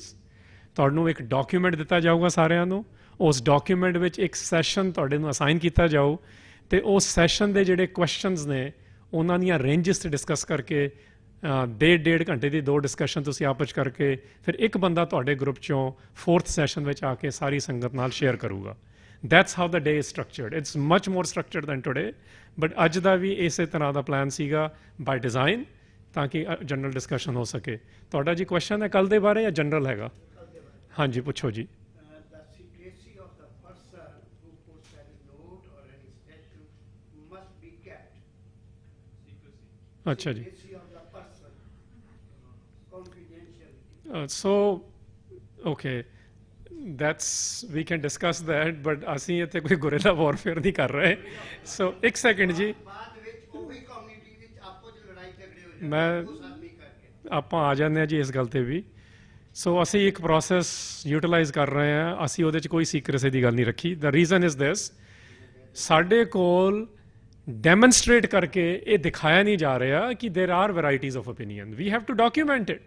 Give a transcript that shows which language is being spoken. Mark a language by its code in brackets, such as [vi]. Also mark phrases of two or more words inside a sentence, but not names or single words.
[pa] ਤੁਹਾਨੂੰ ਇੱਕ ਡਾਕੂਮੈਂਟ ਦਿੱਤਾ ਜਾਊਗਾ ਸਾਰਿਆਂ ਨੂੰ, ਉਸ ਡਾਕੂਮੈਂਟ ਵਿੱਚ ਇੱਕ ਸੈਸ਼ਨ ਤੁਹਾਡੇ ਨੂੰ ਅਸਾਈਨ ਕੀਤਾ ਜਾਊ, ਅਤੇ ਉਸ ਸੈਸ਼ਨ ਦੇ ਜਿਹੜੇ ਕੁਐਸਚਨਸ ਨੇ ਉਹਨਾਂ ਦੀਆਂ ਰੇਂਜਸ 'ਤੇ ਡਿਸਕਸ ਕਰਕੇ 1.5 ਘੰਟੇ ਦੀ 2 ਡਿਸਕਸ਼ਨ ਤੁਸੀਂ ਆਪਸ 'ਚ ਕਰਕੇ ਫਿਰ ਇੱਕ ਬੰਦਾ ਤੁਹਾਡੇ ਗਰੁੱਪ 'ਚੋਂ 4th ਸੈਸ਼ਨ ਵਿੱਚ ਆ ਕੇ ਸਾਰੀ ਸੰਗਤ ਨਾਲ ਸ਼ੇਅਰ ਕਰੂਗਾ। [en] That's how the day is structured. It's much more structured than today, [pa] but ਅੱਜ ਦਾ ਵੀ ਇਸੇ ਤਰ੍ਹਾਂ ਦਾ ਪਲਾਨ ਸੀਗਾ [en] by design, [pa] ਤਾਂ ਕਿ [en] general discussion [pa] ਹੋ ਸਕੇ। ਤੁਹਾਡਾ ਜੀ ਕੁਐਸਚਨ ਹੈ ਕੱਲ ਦੇ ਬਾਰੇ ਜਾਂ ਜਨਰਲ ਹੈਗਾ? ਹਾਂਜੀ ਪੁੱਛੋ ਜੀ। ਅੱਛਾ ਜੀ। [en] So okay, that's we can discuss that, but [pa] ਅਸੀਂ ਇੱਥੇ ਕੋਈ [en] guerrilla warfare [pa] ਨਹੀਂ ਕਰ ਰਹੇ। ਸੋ ਇੱਕ ਸੈਕਿੰਡ ਜੀ, ਆਪਾਂ ਆ ਜਾਂਦੇ ਹਾਂ ਜੀ ਇਸ ਗੱਲ ਤੇ ਵੀ। ਸੋ ਅਸੀਂ ਇੱਕ [en] process utilize [pa] ਕਰ ਰਹੇ ਹਾਂ, ਅਸੀਂ ਉਹਦੇ 'ਚ ਕੋਈ ਸੀਕ੍ਰੇਸੀ ਦੀ ਗੱਲ ਨਹੀਂ ਰੱਖੀ। [en] the reason is this, [pa] ਸਾਡੇ ਕੋਲ ਡੈਮਨਸਟ੍ਰੇਟ ਕਰਕੇ ਇਹ ਦਿਖਾਇਆ ਨਹੀਂ ਜਾ ਰਿਹਾ ਕਿ [en] there are varieties of opinion, we have to document it.